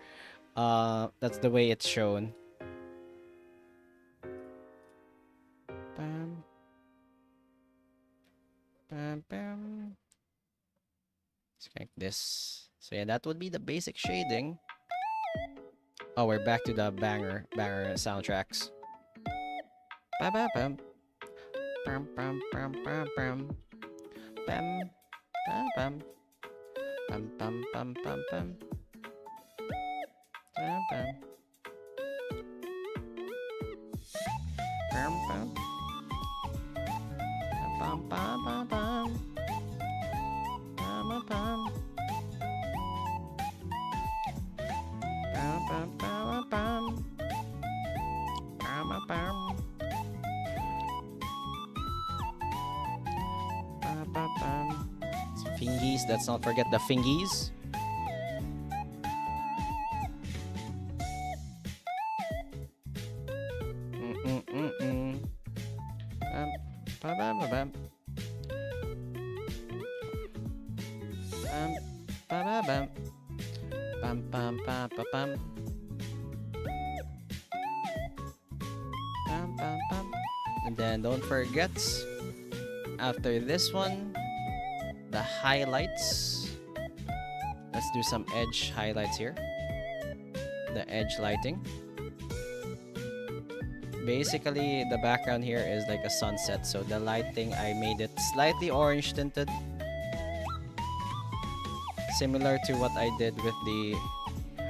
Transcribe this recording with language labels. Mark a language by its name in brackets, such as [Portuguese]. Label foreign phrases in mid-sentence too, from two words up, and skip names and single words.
[English] That's the way it's shown. Bam. Bam bam. It's like this. So yeah, that would be the basic shading. Oh, we're back to the banger soundtracks. Bam bam bam. Bam bam bam bam bam. Bam bam bam. Bam bam bam bam bam. Bam bam. Bam bam. Bam bam bam bam. Bam bam. Bam bam bam bam. Bam bam. Fingies, let's not forget the fingies. Bam, bam, bam. Bam, bam, bam, bam, bam, bam, bam. Bam, bam, bam. And then don't forget, after this one, the highlights. Let's do some edge highlights here. The edge lighting. Basically, the background here is like a sunset, so the lighting, I made it slightly orange tinted, similar to what I did with the...